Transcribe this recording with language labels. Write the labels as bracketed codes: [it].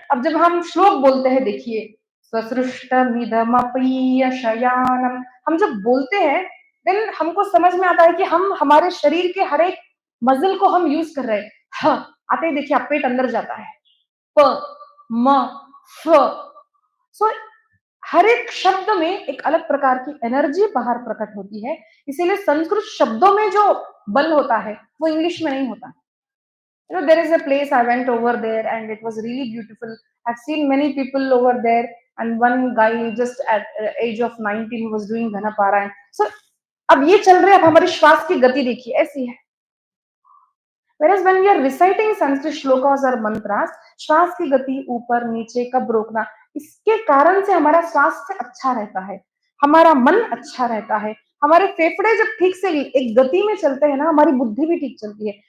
[hi] अब जब हम श्लोक बोलते हैं, देखिए स्वसृष्टमिदमपि शयानम, हम जब बोलते हैं देन हमको समझ में आता है कि हम हमारे शरीर के हर एक मसल को हम यूज कर रहे हैं। ह आते ही देखिए आप पेट अंदर जाता है, प म फ, सो हर एक शब्द में एक अलग प्रकार की एनर्जी बाहर प्रकट होती है। इसीलिए संस्कृत शब्दों में जो बल होता है वो इंग्लिश में नहीं होता। [en] You know, there is a place I went over there and it was really beautiful. I've seen many people over there and one guy just at age of 19 was doing Dhanaparayan. [hi] So अब ये चल रहे, अब हमारी श्वास की गति देखिए ऐसी है। [en] Whereas when we are reciting Sanskrit shlokas or mantras, [hi] श्वास की गति ऊपर नीचे कब रोकना, इसके कारण से हमारा स्वास्थ्य अच्छा रहता है, हमारा मन अच्छा रहता है, हमारे फेफड़े जब ठीक से एक गति में चलते हैं ना, हमारी बुद्धि भी ठीक चलती है।